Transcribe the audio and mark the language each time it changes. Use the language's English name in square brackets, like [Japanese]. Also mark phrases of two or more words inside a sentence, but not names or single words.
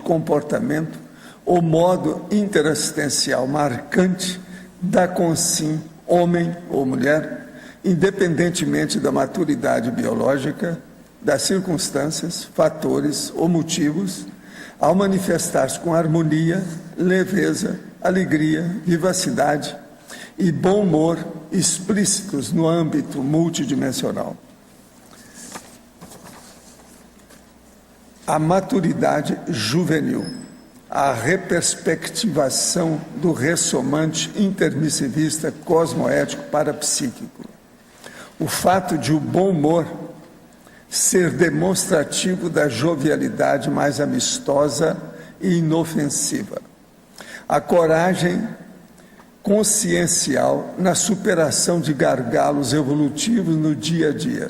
[Portuguese] comportamento ou modo interassistencial marcante da consim, homem ou mulher, independentemente da maturidade biológica, das circunstâncias, fatores ou motivos, ao manifestar-se com harmonia, leveza, alegria, vivacidade e bom humor explícitos no âmbito multidimensional. A maturidade juvenil, a reperspectivação do ressomante intermissivista cosmoético parapsíquico. O fato de o bom humor ser demonstrativo da jovialidade mais amistosa e inofensiva. A coragem consciencial na superação de gargalos evolutivos no dia a dia.